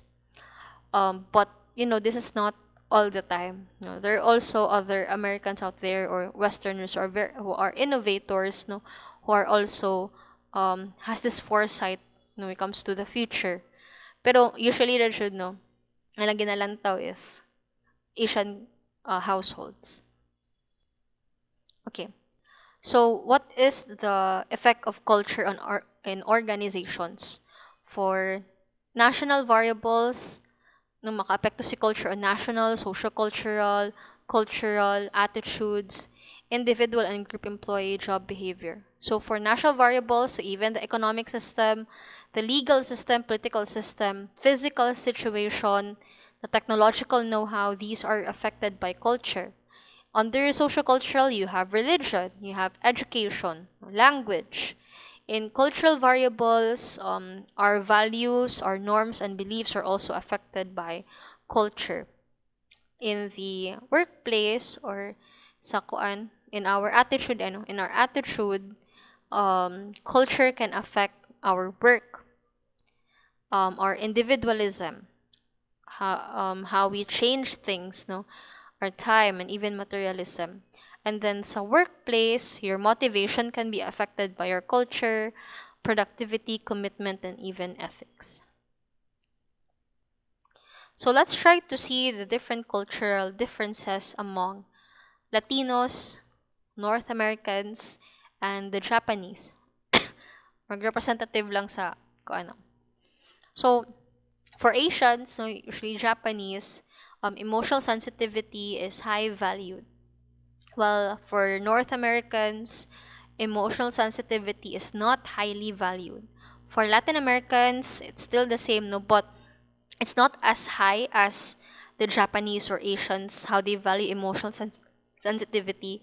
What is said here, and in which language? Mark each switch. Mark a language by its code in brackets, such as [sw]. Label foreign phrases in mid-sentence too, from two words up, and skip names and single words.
[en] But this is not all the time. There are also other Americans out there, or Westerners, who are innovators, no, who are also has this foresight when it comes to the future. Pero usually they should know, [hil] ang ginalantaw is [en] Asian households. Okay. So what is the effect of culture in organizations? For national variables, no, [hil] maka-apekto si [en] culture on national, socio-cultural, cultural, attitudes, individual and group employee job behavior. So for national variables, so even the economic system, the legal system, political system, physical situation, the technological know-how, these are affected by culture. Under sociocultural, you have religion, you have education, language. In cultural variables, our values, our norms, and beliefs are also affected by culture. In the workplace, or [hil] sa kuan, [en] in our attitude, culture can affect our work, our individualism, how we change things, no, our time, and even materialism. And then sa workplace, your motivation can be affected by your culture, productivity, commitment, and even ethics. So let's try to see the different cultural differences among Latinos, North Americans, and the Japanese. [hil] Mag-representative lang sa kung ano. [en] So, for Asians, so usually Japanese, emotional sensitivity is high valued. While for North Americans, emotional sensitivity is not highly valued. For Latin Americans, it's still the same, no, but it's not as high as the Japanese or Asians, how they value emotional sensitivity.